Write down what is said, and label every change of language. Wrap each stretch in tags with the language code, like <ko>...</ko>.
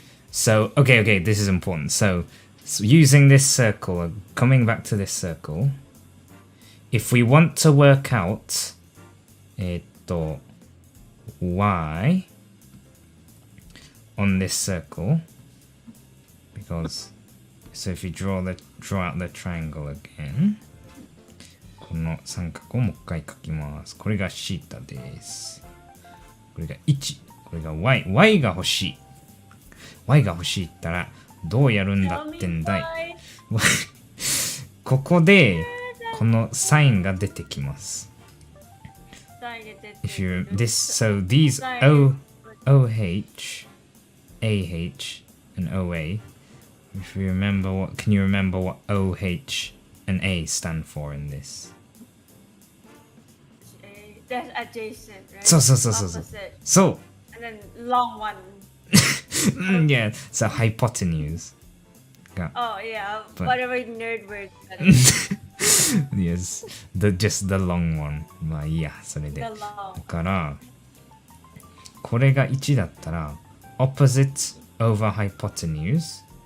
<en>So, okay, this is important. So using this circle, coming back to this circle, if we want to work out, y on this circle, because so if you draw out the triangle again,</en> <ja>この三角をもう一回書きます。これがシータです。これが1。これが y。y が欲しい。 y が欲しいったらどうやるんだってんだい。ここでこのサインが出てきます。</ja> <en>If you this so these O OH AH and OA. If you remember what can you remember what OH and A stand for in this? That's adjacent, right?</en> <ja>そう。</ja> <en>Opposite. And then long one. Yeah, so hypotenuse. Oh yeah, But- whatever nerd word that is. Yes, just the long one.</en> <ja>まあいいや、それで。</ja> <en>The</en> <ja>だ</ja> <en>long.</en> <ja>からこれが1だったら</ja> <en>opposite over hypotenuse.</en>